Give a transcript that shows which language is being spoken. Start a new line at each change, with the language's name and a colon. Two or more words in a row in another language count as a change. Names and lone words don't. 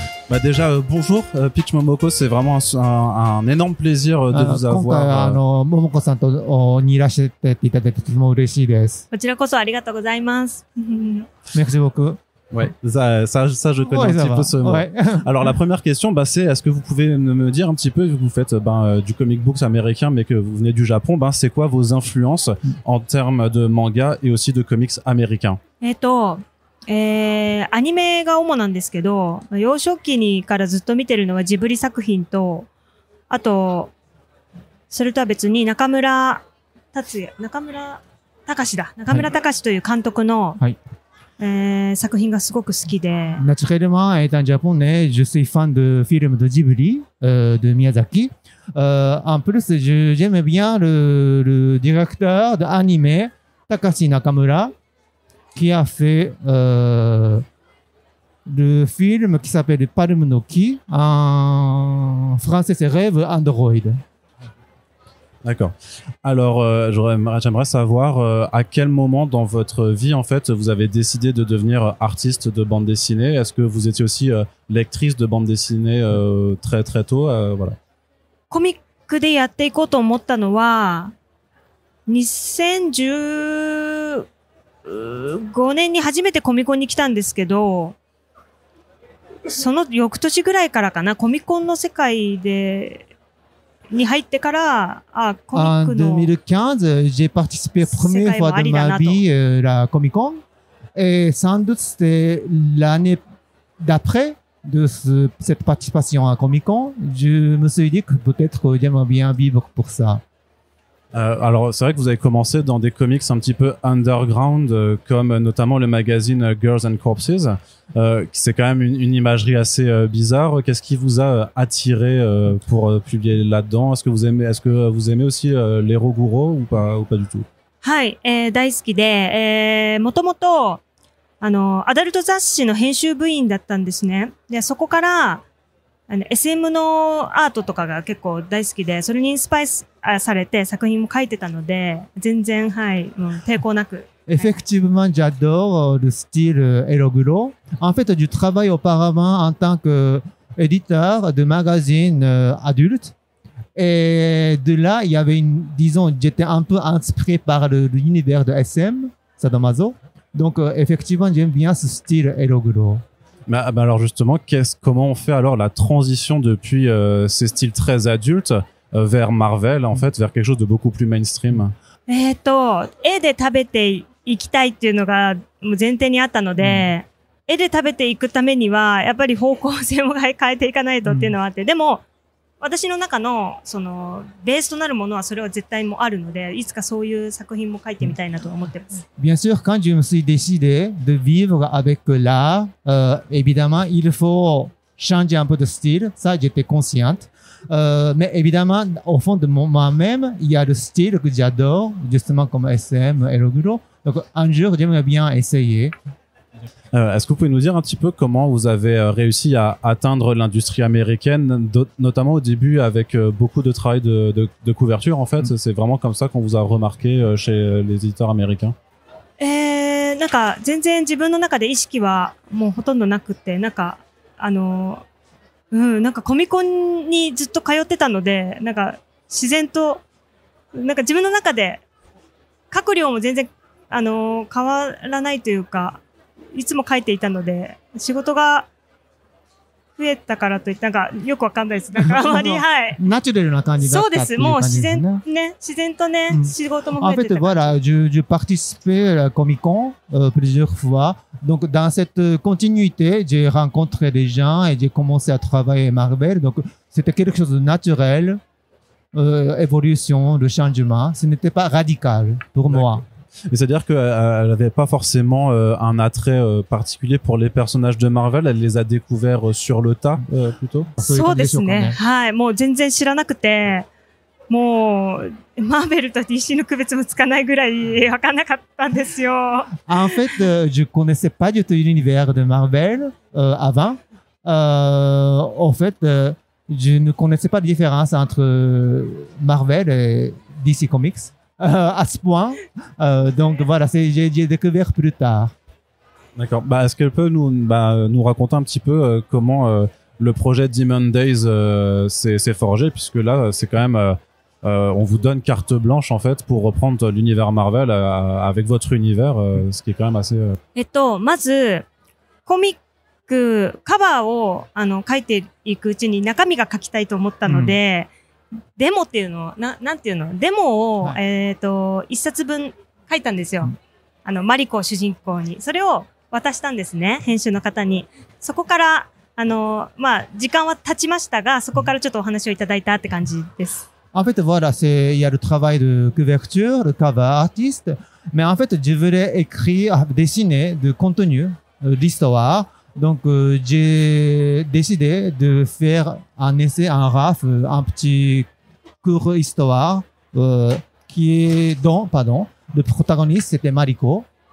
French: Bah déjà, bonjour, Peach Momoko, c'est vraiment un énorme plaisir de vous
Japanese: 今回
French: avoir.
Japanese: ももこさんとにいらしていただいてとても嬉しいです。こちらこそありがとうございます。
French: Merci beaucoup. Ouais, ça je connais Ouais, un ça petit va. peu ce mot. Ouais. Alors la première question, bah, c'est est-ce que vous pouvez me dire un petit peu, vu que vous faites du
English: comic books
French: américain, mais que vous venez du Japon, c'est quoi vos influences en termes de manga et aussi de comics américains?
Japanese: アニメが主なんですけど、幼少期にからずっと見てるのはジブリ作品と、あと、それとは別に中村隆という監督の、はい作品がすごく好きで。
French: Naturellement, étant japonais, je suis fan de films de Ghibli, de Miyazaki. En plus, j'aime bien le directeur d'anime, Takashi Nakamura, qui a fait le film qui s'appelle Palme no Ki. En français, c'est Rêve Android. D'accord. Alors, j'aimerais savoir à quel moment dans votre vie, en fait, vous avez décidé de devenir artiste de bande dessinée. Est-ce que vous étiez aussi lectrice de bande dessinée très très tôt, voilà.
Japanese: コミックでやっていこうと思ったのは、2015年に初めてコミコンに来たんですけど、その翌年ぐらいからかな、コミコンの世界で、に入ってから、コミックの。
French: En 2015, j'ai participé première fois de ma vie la Comic Con. Et sans doute c'était l'année d'après de cette participation à Comic Con. Je me suis dit que peut-être j'aimerais bien vivre pour ça. Alors, c'est vrai que vous avez commencé dans des comics un petit peu underground, comme notamment le magazine Girls and Corpses. C'est quand même une imagerie assez bizarre. Qu'est-ce qui vous a attiré pour publier là-dedans? Est-ce que vous aimez aussi les Roguro ou pas du tout?
Japanese: はい、大好きで、もともと、アダルト雑誌の編集部員だったんですね。で、そこから、SM のアートとかが結構大好きで、それにインスパイアされて作品も書いてたので、全然、はい、抵抗なく。
French: Effectivement, j'adore le style Eroguro. En fait, je travaille auparavant en tant qu'éditeur de magazines adultes. Et de là, il y avait disons, j'étais un peu inspiré par l'univers de SM, Sadomaso. Donc, effectivement, j'aime bien ce style Eroguro. Alors justement, comment on fait alors la transition depuis ces styles très adultes vers Marvel, en fait, vers quelque chose de beaucoup plus mainstream?
Japanese: 絵で食べていきたいっていうのがもう前提にあったので、絵で食べていくためには、やっぱり方向性も変えていかないとっていうのはあって、でも、私の中の、ベースとなるものはそれは絶対もあるので、いつかそういう作品も書いてみたいなと思ってます。
French: Bien sûr, quand je me suis décidé de vivre avec l'art, évidemment, il faut changer un peu de style. Ça, j'étais consciente. Mais évidemment, au fond de moi-même, il y a le style que j'adore, justement comme SM, Eroguro. Donc, un jour, j'aimerais bien essayer. Est-ce que vous pouvez nous dire un petit peu comment vous avez réussi à atteindre l'industrie américaine, notamment au début avec beaucoup de travail de couverture, en fait? C'est vraiment comme ça qu'on vous a remarqué chez les éditeurs américains?
Japanese: なんか全然自分の中で意識はもうほとんどなくて、なんかなんかコミコンにずっと通ってたので、なんか自然と、なんか自分の中で書く量も全然変わらないというか、いつも書いていたので、仕事が増えたからといって、なんかよくわかんないです。なんかあんまり、はい。ナチュラルな感じだったっていう感じですね。そうです。もう自然とね、仕事も増えてた。
French: En fait, voilà, je participais à la Comic Con plusieurs fois. Donc, dans cette continuité, j'ai rencontré des gens et j'ai commencé à travailler à Marvel. Donc, c'était quelque chose de naturel, évolution, de changement. Ce n'était pas radical pour moi. Et c'est-à-dire qu'elle n'avait pas forcément un attrait particulier pour les personnages de Marvel, elle les a découverts sur le tas plutôt?
Japanese: そうですね。はい。もう全然知らなくて、もう、マーベルと DC の区別もつかないぐらいわかんなかったんですよ。
French: En fait, je connaissais pas du tout l'univers de Marvel avant. En fait, je ne connaissais pas la différence entre Marvel et DC Comics. À ce point. Donc voilà, j'ai découvert plus tard. D'accord. Est-ce qu'elle peut nous raconter un petit peu comment le projet Demon Days s'est forgé, puisque là, c'est quand même, on vous donne carte blanche en fait pour reprendre l'univers Marvel avec votre univers, ce qui est quand même assez.
Japanese: まず、コミック、カバーを、書いていくうちに中身が書きたいと思ったので、デモっていうのを、なんていうのデモを、一冊分書いたんですよ。マリコ主人公に。それを渡したんですね。編集の方に。そこから、時間は経ちましたが、そこからちょっとお話をいただいたって感じです。
French: En fait, voilà, il y a le travail de couverture, le cover artiste. Mais en fait, je voulais écrire, dessiner de contenu, l'histoire. Donc, j'ai décidé de faire un essai, un RAF, un petit court histoire, le protagoniste, c'était Mariko.